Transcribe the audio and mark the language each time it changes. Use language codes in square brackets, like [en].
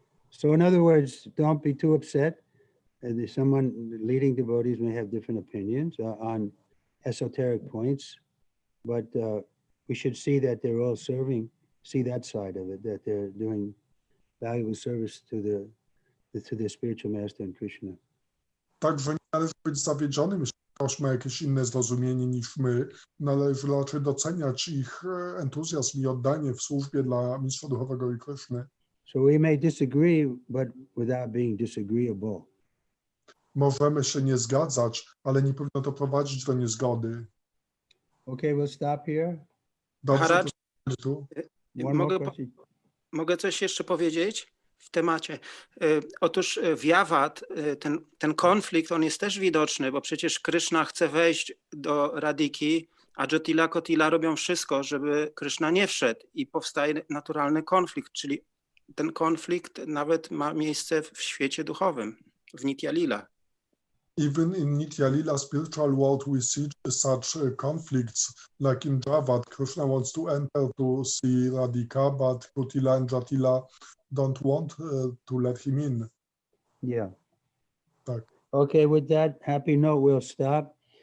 [en] So in other words, don't be too upset. Someone leading devotees may have different opinions on esoteric points, but we should see that they're all serving, see that side of it, that they're doing valuable service to the spiritual master and Krishna. [pl] Także nie należy być zawiedzionym, jeśli ktoś ma jakieś inne zrozumienie niż my. Należy raczej doceniać ich entuzjazm i oddanie w służbie dla mistrza duchowego i Kryszny. [en] So we may disagree, but without being disagreeable. [pl] Możemy się nie zgadzać, ale nie powinno to prowadzić do niezgody. [en] Okay, we'll stop here. [pl] Dobrze, to tu. Mogę coś jeszcze powiedzieć w temacie? Otóż w Jawat ten konflikt, on jest też widoczny, bo przecież Kryszna chce wejść do Radhiki, a Jotila, Kotila robią wszystko, żeby Kryszna nie wszedł i powstaje naturalny konflikt, czyli ten konflikt nawet ma miejsce w świecie duchowym, w Nitya Lila. [en] Even in Nitya Lila spiritual world we see such conflicts, like in Javad, Krishna wants to enter to see Radhika, but Kotila and Jatila don't want to let him in. Yeah. [pl] Tak. [en] Okay, with that happy note, we'll stop.